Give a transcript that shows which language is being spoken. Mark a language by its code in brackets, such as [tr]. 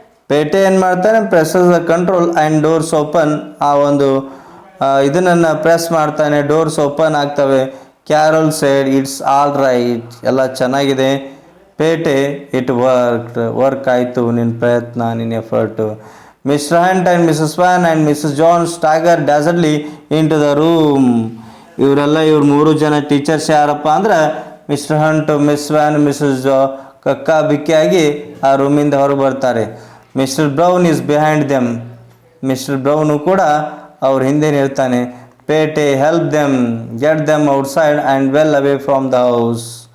[en] Pete [kn] ಏನು ಮಾಡ್ತಾನೆ, [en] Presses the control and doors open. [kn] ಆ ಒಂದು ಇದನ್ನು ಪ್ರೆಸ್ ಮಾಡ್ತಾನೆ, ಡೋರ್ಸ್ ಓಪನ್ ಆಗ್ತವೆ. [en] Carol said, it's all right, [kn] ಎಲ್ಲ ಚೆನ್ನಾಗಿದೆ. ಪೇಟೆ, [en] it work [kn] ಆಯಿತು, ನಿನ್ನ ಪ್ರಯತ್ನ, ನಿನ್ನ effort. [en] Mr. Hunt and Mrs. Swan and Mrs. John staggered dazedly into the room. [kn] ಇವರೆಲ್ಲ ಮೂರು ಜನ ಟೀಚರ್ಸ್ ಯಾರಪ್ಪ ಅಂದ್ರೆ mister Hunt, miss van, Mrs ಕಕ್ಕ ಬಿಕ್ಕಿಯಾಗಿ ಆ ರೂಮಿಂದ ಹೊರಗೆ ಬರ್ತಾರೆ. [en] Mister Brown is behind them. [kn] Mister brown ಕೂಡ ಅವ್ರ ಹಿಂದೆ ನಿಲ್ತಾನೆ. [en] Pete help them get them outside and well away from the house.